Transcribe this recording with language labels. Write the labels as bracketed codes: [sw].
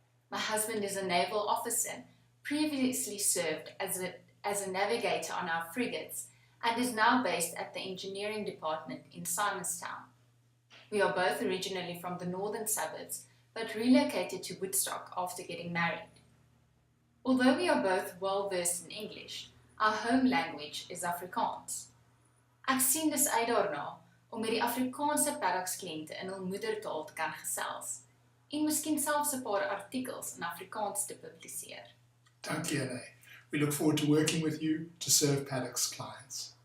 [en] My husband is a naval officer, previously served as a navigator on our frigates, and is now based at the engineering department in Simonstown. We are both originally from the northern suburbs, but relocated to Woodstock after getting married. Although we are both well versed in English, our home language is Afrikaans. [af] Ek sien dis uit daarna om met die Afrikaanse Paddocks kliënte in hul moedertaal te kan gesels en miskien selfs 'n paar artikels in Afrikaans te publiseer. Dankie, Ané. [en] We look forward to working with you to serve Paddocks clients.